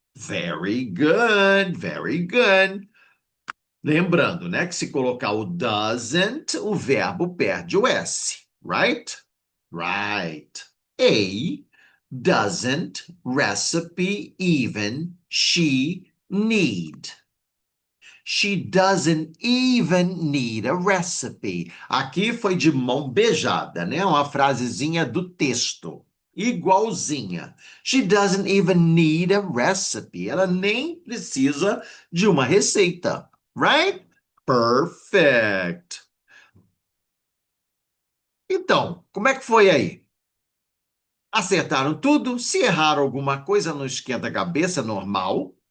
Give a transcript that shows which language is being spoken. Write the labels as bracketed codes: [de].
[en] Very good, very good. [pt] Lembrando, né, que se colocar o doesn't, o verbo perde o S, right? Right. [en] A doesn't recipe even she need. She doesn't even need a recipe. [pt] Aqui foi de mão beijada, né? Uma frasezinha do texto. Igualzinha. [en] She doesn't even need a recipe. [pt] Ela nem precisa de uma receita. [en] Right? Perfect. [pt] Então, como é que foi aí? Acertaram tudo? Se erraram alguma coisa, não esquenta a cabeça, é normal.